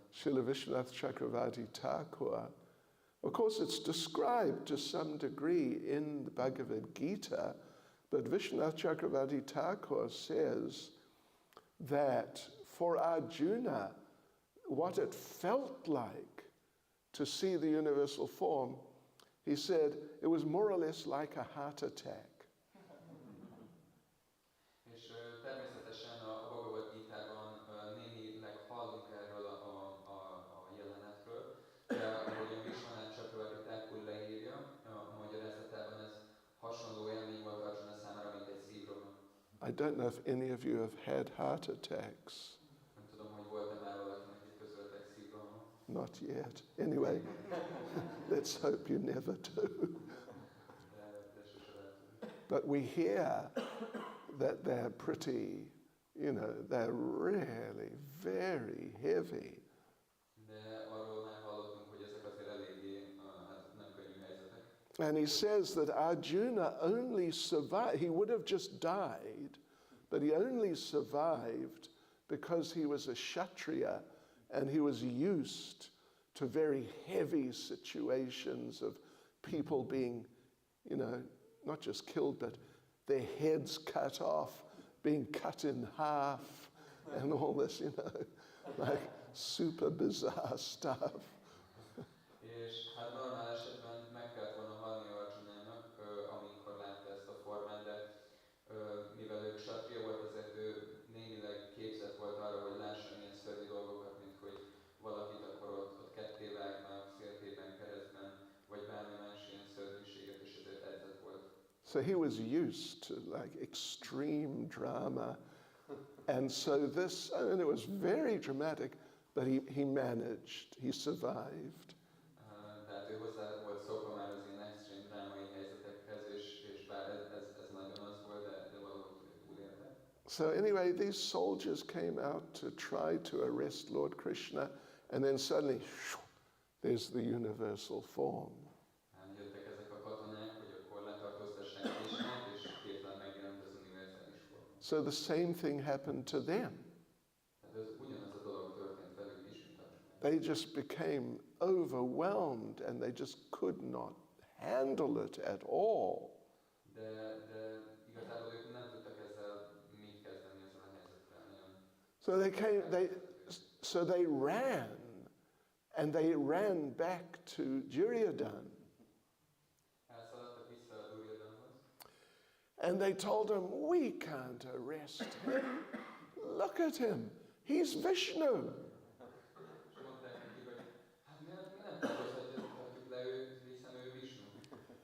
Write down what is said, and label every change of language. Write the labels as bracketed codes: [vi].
[en] Srila Vishwanath Chakravarti Thakur, of course it's described to some degree in the Bhagavad Gita, but Vishwanath Chakravarti Thakur says that for Arjuna, what it felt like to see the universal form, he said it was more or less like a heart attack. [hu] És természetesen a Bhagavad Gitában némileg hallunk erről a jelenetről, de ahogy a Vishwanath Chakravarti Thakur leírja, a magyarázatában ez hasonló élmény volt Arjuna számára, mint egy szívroham. [en] I don't know if any of you have had heart attacks. [hu] Nem tudom, hogy volt-e már valakinek egy közöltek szívrohama. [en] Not yet. Anyway, let's hope you never do. [hu] De sose lehet tudni. [en] But we hear that they're pretty, they're really very heavy. [hu] De arról már hallottunk, hogy ezek azért eléggé nem könnyű helyzetek. [en] And he says that Arjuna only survived, he would have just died, but he only survived because he was a Kshatriya and he was used to very heavy situations of people being, not just killed, but their heads cut off, being cut in half, and all this, like super bizarre stuff. [hu] És hát normál esetben meg kellett volna halni Arjunának, amikor látta ezt a formát, de mivel ő ksatria volt, ezért ő némileg képzett volt arra, hogy lásson ilyen szörnyű dolgokat, mint hogy valakit akkor ott ketté vágnak, széltében, keresztben, vagy bármi más ilyen szörnyűséget, és ezért edzett volt. [en] So he was used to like extreme drama. And so this, it was very dramatic, but he managed, he survived. [hu] Tehát ő hozzá volt szokva már az ilyen extrém drámai helyzetekhez, és bár ez nagyon az volt, de valahogy túlélte. [en] So anyway, these soldiers came out to try to arrest Lord Krishna, and then suddenly, there's the universal form. [hu] Jöttek ezek a katonák, hogy akkor letartóztassák Krishnát, és hirtelen megjelent az univerzális forma. [en] So the same thing happened to them. [hu] Tehát ez ugyanaz a dolog történt velük is, mint Arjunával. [en] They just became overwhelmed and they just could not handle it at all. [hu] De igazából ők nem tudtak ezzel mit kezdeni, ezzel a helyzettel. [en] So they ran, and they ran back to Duryodhana. [hu] Elszaladtak vissza a Duryodhanhoz, [en] And they told him, we can't arrest him. Look at him. He's Vishnu. [hu] és mondták neki, hogy hát mi nem tartóztatjuk le őt, hiszen ő Vishnu.